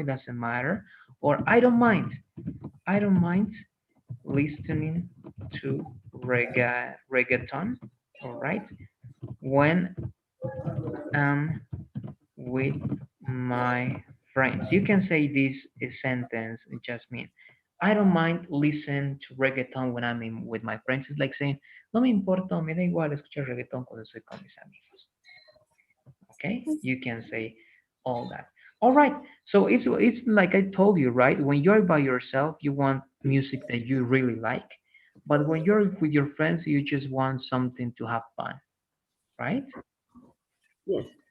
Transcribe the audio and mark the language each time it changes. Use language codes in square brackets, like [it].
[en] It doesn't matter, or I don't mind. I don't mind listening to reggaeton, all right, when I'm with my friends. You can say this sentence, Jasmine. I don't mind listen to reggaeton when I'm with my friends. It's like saying, [es] no me importa, me da igual escuchar reggaeton cuando estoy con mis amigos. [en] Okay, you can say all that. All right, so it's like I told you, right? When you're by yourself, you want music that you really like, but when you're with your friends, you just want something to have fun, right? Yes.